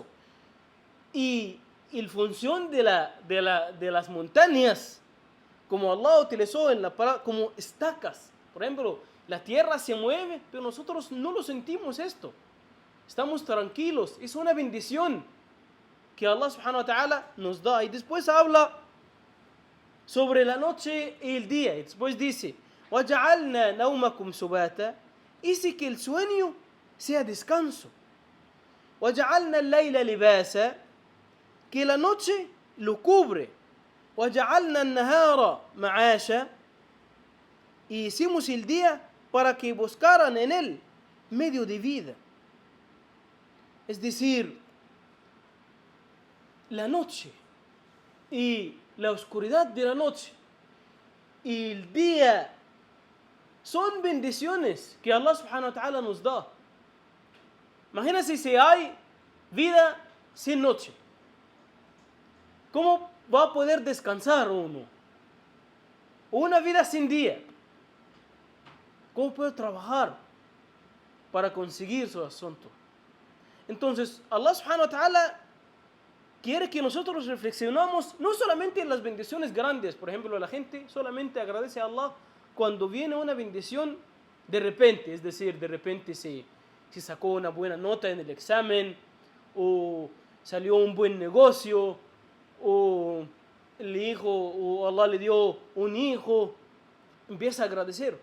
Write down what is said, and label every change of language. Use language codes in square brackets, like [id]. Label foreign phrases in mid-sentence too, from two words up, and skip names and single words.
[es] Y la función de las montañas, como Allah utilizó en la palabra, como estacas. Por ejemplo, la tierra se mueve, pero nosotros no lo sentimos esto. Estamos tranquilos. Es una bendición que Allah [ar] سبحانه وتعالى [es] nos da. Y después habla sobre la noche y el día. Y después dice, [ar] وَجَعَلْنَا نَوْمَكُمْ سُبَاتًا, [es] hice que el sueño sea descanso. [ar] وَجَعَلْنَا اللَّيْلَ لِبَاسًا, [es] que la noche lo cubre. [ar] وَجَعَلْنَا النَّهَارَ مَعَاشًا, [es] y hicimos el día para que buscaran en él medio de vida. Es decir, la noche y la oscuridad de la noche y el día son bendiciones que Allah [ar] سبحانه وتعالى [es] nos da. Imagínense si hay vida sin noche. ¿Cómo va a poder descansar uno? Una vida sin día. ¿Cómo puede trabajar para conseguir su asunto? Entonces, Allah [ar] سبحانه وتعالى [es] quiere que nosotros reflexionamos no solamente en las bendiciones grandes. Por ejemplo, la gente solamente agradece a Allah cuando viene una bendición de repente. Es decir, de repente se sacó una buena nota en el examen, o salió un buen negocio, o Allah le dio un hijo, empieza a agradecer.